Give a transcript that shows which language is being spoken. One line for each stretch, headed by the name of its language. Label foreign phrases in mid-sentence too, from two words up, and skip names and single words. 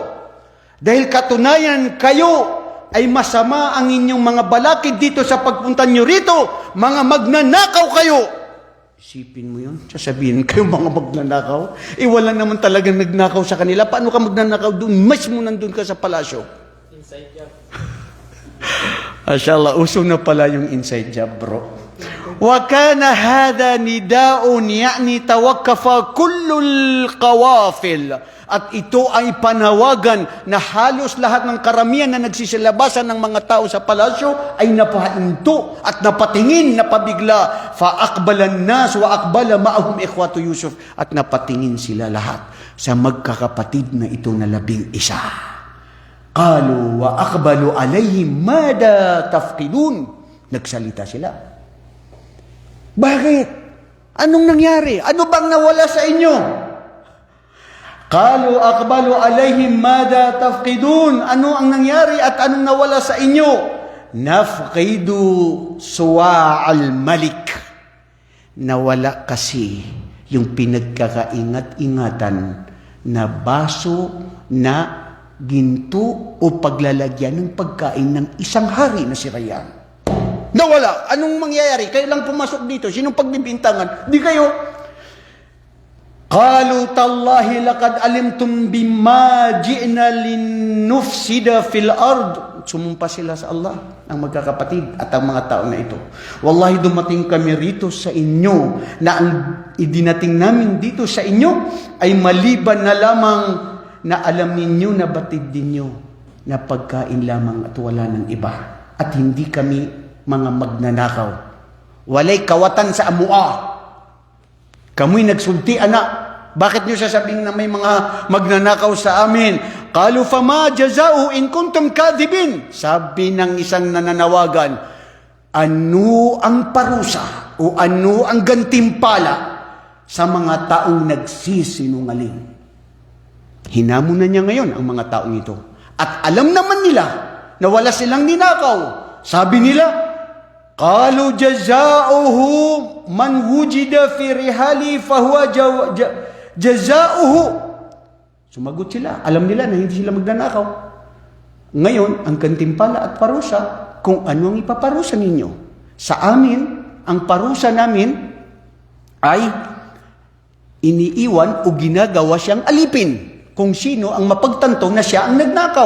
Filipino: Dahil katunayan kayo ay masama ang inyong mga balakid dito sa pagpunta nyo rito, mga magnanakaw kayo." Isipin mo yun, sasabihin kayo mga magnanakaw. Wala naman talagang nagnakaw sa kanila. Paano ka magnanakaw doon? Mismo nandun ka sa palasyo.
English: Inside job.
Filipino: Mashallah, uso na pala yung
English: inside job,
Filipino: bro.
Arabic: وَكَانَ هَذَا نِدَاءٌ يَعْنِي تَوَقَّفَ كُلُّ الْقَوَافِلِ.
Filipino: At ito ay panawagan na halos lahat ng karamihan na nagsisilabasan ng mga tao sa palasyo ay napahinto at napatingin, napabigla.
Arabic: فَأَقْبَلَ النَّاسُ وَأَقْبَلَ مَعَهُمْ إِخْوَةُ Yusuf.
Filipino: At napatingin sila lahat sa magkakapatid na ito na 11.
Arabic: قَالُوا وَأَقْبَلُوا عَلَيْهِمْ مَاذَا تَفْقِدُونَ.
Filipino: Nagsalita sila. Bakit? Anong nangyari? Ano bang nawala sa inyo?
Arabic: قالوا أقبلوا عليهم ماذا تفقدون.
Filipino: Ano ang nangyari at anong nawala sa inyo?
Arabic: نفقد صواع الملك.
Filipino: Nawala kasi yung pinagkakaingat-ingatan na baso na ginto o paglalagyan ng pagkain ng isang hari na si Rayyan. Nawala. Anong mangyayari? Kayo lang pumasok dito. Sinong pagbibintangan? Di kayo.
Arabic: قالوا تالله لقد علمتم بما جئنا لنفسد في الأرض.
Filipino: Sumumpa sila sa Allah, ang magkakapatid at ang mga tao na ito. Wallahi, dumating kami rito sa inyo na ang idinating namin dito sa inyo ay maliban na lamang na alam ninyo na batid ninyo na pagkain lamang at wala ng iba. At hindi kami mga magnanakaw.
Cebuano: Walay kawatan sa amua. Kamoy nagsulti, anak.
Filipino: Bakit nyo sasabihin na may mga magnanakaw sa amin?
Arabic: قالوا فما جزاؤه إن كنتم كاذبين.
Filipino: Sabi ng isang nananawagan, ano ang parusa o ano ang gantimpala sa mga taong nagsisinungaling? Hinamon na niya ngayon ang mga taong ito. At alam naman nila na wala silang ninakaw. Sabi nila,
Arabic: قالوا جزاؤه من وجد في رحله فهو جزاؤه.
Filipino: Sumagot sila. Alam nila na hindi sila magnanakaw. Ngayon, ang gantimpala at parusa, kung ano ang ipaparusa ninyo. Sa amin, ang parusa namin ay iniiwan o ginagawa siyang alipin kung sino ang mapagtanto na siya ang nagnakaw.